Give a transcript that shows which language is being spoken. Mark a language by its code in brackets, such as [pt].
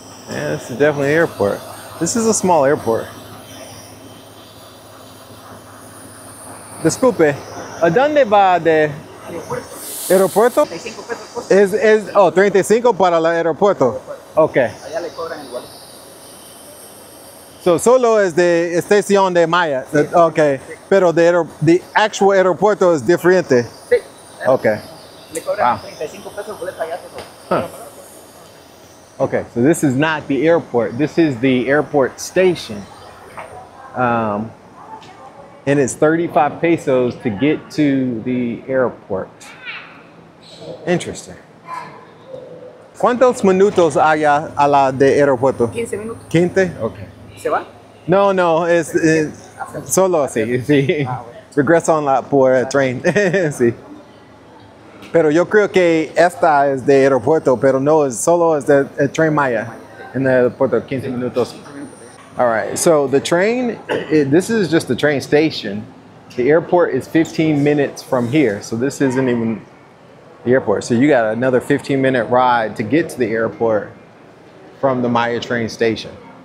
[en] Yeah, this is definitely an airport. This is a small airport. [es] Disculpe, ¿a dónde va de aeropuerto? 35 pesos. Oh, 35 para el aeropuerto. Ok. Allá le cobran igual. So, solo es de estación de Maya. Sí. Ok. Pero [en] the actual [es] aeropuerto es diferente. Sí. Ok. Le cobran 35 pesos boleta allá. Huh. [en] Okay, so this is not the airport. This is the airport station. And it's 35 pesos to get to the airport. Interesting. [es] ¿Cuántos minutos hay a la de aeropuerto? 15 minutos. [en] 15? Okay. [es] ¿Se va? No, es solo así, sí. Regresan por tren, sí. Pero yo creo que esta es de aeropuerto, pero no, solo es de Tren Maya en el aeropuerto, 15 minutos. [en] All right, so the train, this is just the train station. The airport is 15 minutes from here, so this isn't even the airport. So you got another 15-minute ride to get to the airport from the Maya train station.